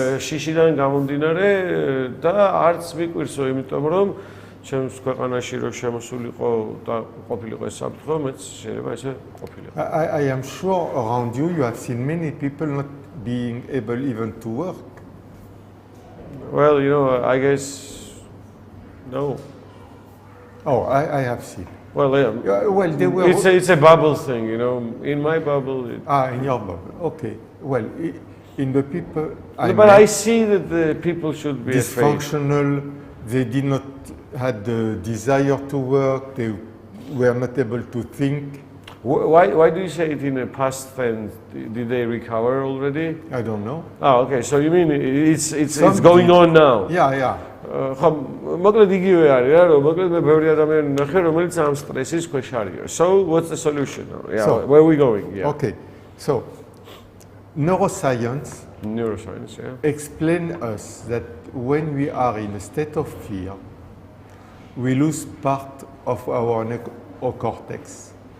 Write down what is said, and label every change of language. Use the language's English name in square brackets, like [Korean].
[Georgian] შიშიდან გამომდინარე და არც მიკვირსო, იმიტომ რომ ჩემს ქვეყანაში რო შემოსულიყო და ყოფილიყო ეს საფრთხე, მეც შეიძლება ესე ყოფილიყო. [English] I am sure around you have seen many people not being able even to work. Well, I guess no. Oh, I have seen. Well, yeah. Well, they were. It's a bubble thing, In my bubble. In your bubble. Okay. Well, in the people. But I see that the people should be dysfunctional. They did not had the desire to work. They were not able to think. Why do you say it in a past tense? Did they recover already? I don't know. Oh, okay. So you mean it's going on now? Yeah. [Georgian] მოკლედ იგივე არის რა, რომ მოკლედ მე ბევრი ადამიანი ნახე, რომელიც ამ სტრესის ქვეშ არისო. [English] So what's the solution now? Yeah, So, where are we going? Yeah. Okay. So neuroscience yeah. explain us that when we are in a state of fear, we lose part of our neocortex.